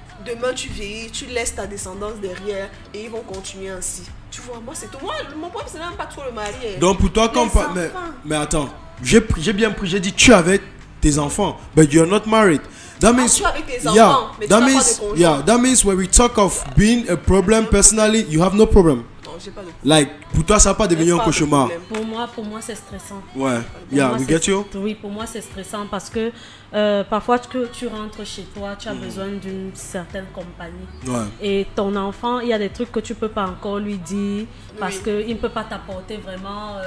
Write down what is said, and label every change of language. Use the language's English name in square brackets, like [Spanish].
[French] Demain tu vieillis, tu laisses ta descendance derrière et ils vont continuer ainsi. Tu vois, moi c'est tout. Moi, mon problème c'est même pas trop le mari. Donc pour toi, mais attends, j'ai bien pris, j'ai dit tu es avec tes enfants, [English] but you're not married. That means, [French] tu es avec tes enfants, mais tu n'as pas de conjoint. [English] That means when we talk of being a problem personally, you have no problem. [French] J'ai pas de... Like, pour toi, ça va pas devenir un cauchemar. Pour moi, c'est stressant. Ouais, [English] we get you? [French] Oui, pour moi, c'est stressant parce que parfois que tu rentres chez toi, tu as besoin d'une certaine compagnie. Et ton enfant, il y a des trucs que tu peux pas encore lui dire parce qu'il ne peut pas t'apporter vraiment